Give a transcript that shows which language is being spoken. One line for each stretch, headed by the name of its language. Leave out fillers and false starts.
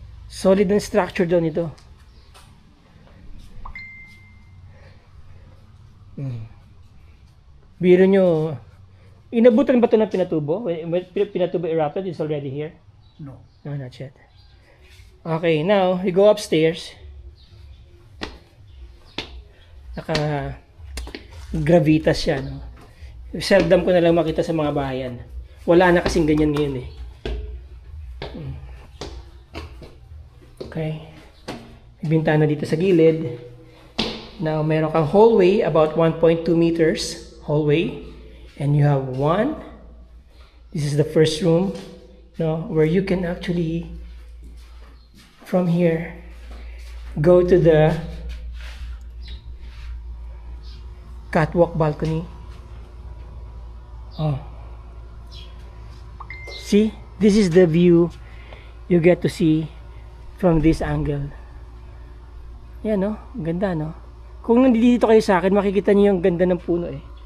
Filipino: Solid ang structure doon ito. Biro nyo, inabutan ba ito ng pinatubo?
English: When pinatubo erupted, it's already here? No. No, not yet. Okay, now, you go upstairs.
Filipino: Naka-gravitas siya, no? Seldom ko na lang makita sa mga bahayan. Wala na kasing ganyan ngayon eh. Okay. May bintana dito sa gilid.
English: Now,
Filipino: meron kang
English: hallway, about 1.2 meters hallway. And you have one. This is the first room, no, where you can actually, from here, go to the catwalk balcony. Oh. See, this is the view you get to see from this angle.
Filipino: Yan, no? Ganda, no? Kung nandito kayo sa akin, makikita niyo yung ganda ng puno eh.